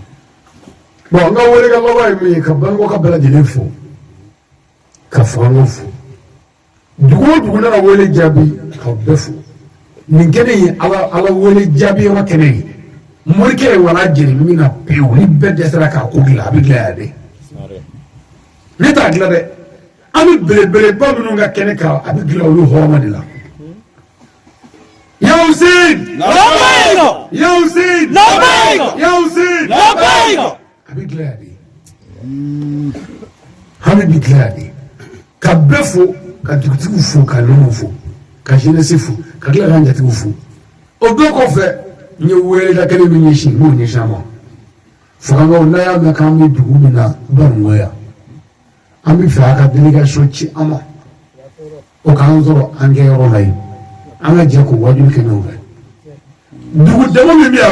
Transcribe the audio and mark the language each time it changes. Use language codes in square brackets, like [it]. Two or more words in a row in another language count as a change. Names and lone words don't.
[bm] bon n ka wele kan laban ye min ye ka bangebaaw ka bɛɛ lajɛlen fo ka fanga fo dugu o dugu nana wele jaabi k'aw bɛɛ fo nin kɛnɛ ye ala wele jaabi yɔrɔ kɛnɛ ye morikɛ ye wala jeni min na pewu ni bɛɛ dɛsɛra k'a ko dilan a bɛ dilan yan de ne t'a dilan dɛ an bɛ belebeleba minnu ka kɛnɛ kan a bɛ dilan olu hɔrɔnma de la. [ar] يا حسين! Labbaik! يا حسين! Labbaik! يا حسين! Labbaik! [bm] A bɛ dilan yan de hami bɛ dilan yan de ka bɛɛ fo ka dugutigiw fo ka nɔnɔw fo ka jeunesse fo ka tila k'an jatigiw fo o bɛɛ kɔfɛ n ye weleda kelen min ɲɛsin n b'o ɲɛsin a ma fagankaw n'a y'a mɛn k'an bɛ dugu min na Banungo yan an bɛ fɛ a ka délégation ci an ma o k'an sɔrɔ an kɛ yɔrɔ la yen an ka jɛ k'o wajulu kɛ ɲɔgɔn fɛ dugu dama min bɛ yan